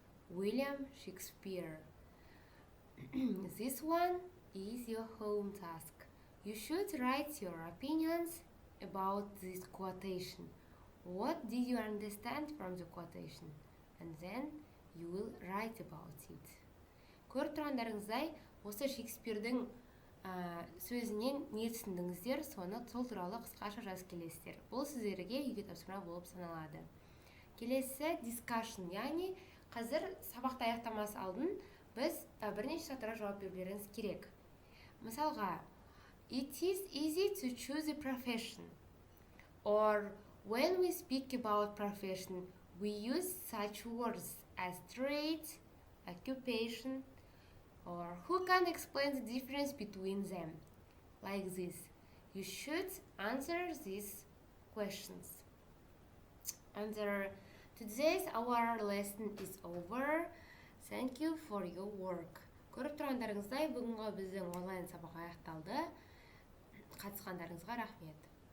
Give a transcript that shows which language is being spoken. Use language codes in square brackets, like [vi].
[en] William Shakespeare. This one is your home task. You should write your opinions about this quotation. What did you understand from the quotation? And then you will write about it. [kk] Көріп тұрғандарыңыздай, осы Шекспирдің сөзінен не түсіндіңіздер, соны сол туралы қысқаша жазып келесіздер. Бұл сіздерге үйге тапсырма болып саналады. Келесі discussion, яғни қазір сабақты аяқтамас алдын біз бірнеше сұрақтарға жауап берулеріңіз керек. Мысалға, [en] it is easy to choose a profession. Or when we speak about profession, we use such words as trade, occupation, or who can explain the difference between them? Like this. You should answer these questions. Today's our lesson is over. Thank you for your work. [kk] Көріп тұрғандарыңыздай, бүгінгі біздің онлайн сабақ аяқталды. Қатысқандарыңызға рахмет.